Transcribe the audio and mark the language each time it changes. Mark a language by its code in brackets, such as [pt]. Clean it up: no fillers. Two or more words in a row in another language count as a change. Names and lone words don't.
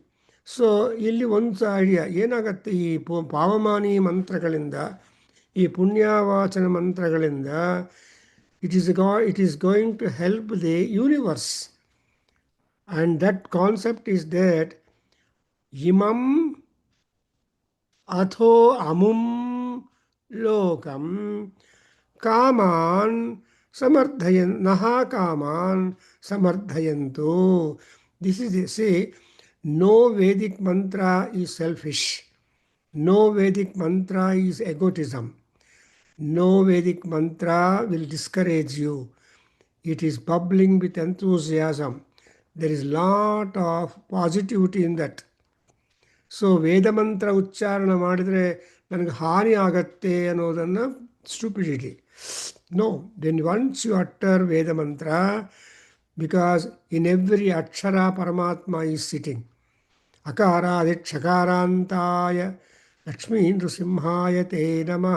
[kn] ಸೊ ಇಲ್ಲಿ ಒಂದು ಐಡಿಯಾ ಏನಾಗುತ್ತೆ, ಈ ಪಾವಮಾನಿ ಮಂತ್ರಗಳಿಂದ, ಈ ಪುಣ್ಯವಾಚನ ಮಂತ್ರಗಳಿಂದ, [en] it is going to help the universe. and that concept is that [sa] ಇಮಂ ಅಥೋ ಅಮುಂ ಲೋಕಂ ಕಾಮಾನ್ ನಃ ಕಾಮಾನ್ ಸಮರ್ಥಯಂತು. [en] this is see, no Vedic mantra is selfish. No Vedic mantra is egotism. No Vedic mantra will discourage you. It is bubbling with enthusiasm. There is lot of positivity in that. [kn] ಸೊ ವೇದ ಮಂತ್ರ ಉಚ್ಚಾರಣೆ ಮಾಡಿದರೆ ನನಗೆ ಹಾನಿ ಆಗತ್ತೆ ಅನ್ನೋದನ್ನು ಸ್ಟುಪಿಡಿಟಿ. [en] No, then once you utter Veda mantra, because in every akshara Paramatma is sitting. [sa] ಅಕಾರಾದಿಕ್ಷಕಾರಾಂತಾಯ ಲಕ್ಷ್ಮೀ ನೃಸಿಂಹಾಯ ತೇ ನಮಃ.